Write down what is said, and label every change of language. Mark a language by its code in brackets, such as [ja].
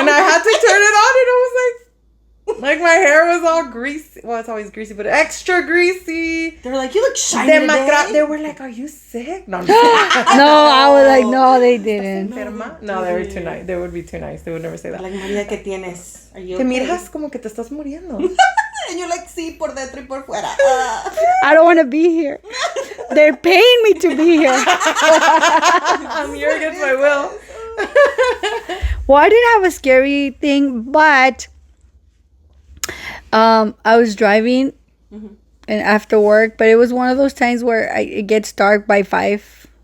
[en] And I had to turn it on and it was like my hair was all greasy. Well, it's always greasy, but extra greasy. They were like, you look shiny today. They were like, are you sick? No, no, I was like, no, they didn't. No, they were too nice. They would be too nice. They would never say that. Like, María, [es] ¿qué tienes? [en] Are you [es] Te [en] okay? [es] miras como que te estás muriendo. [en] And you're like, [es] sí, por dentro y por fuera. [en] I don't want to be here. They're paying me to be here. I'm here against my will. Well, I didn't have a scary thing, but I was driving and after work, but it was one of those times where it gets dark by 5.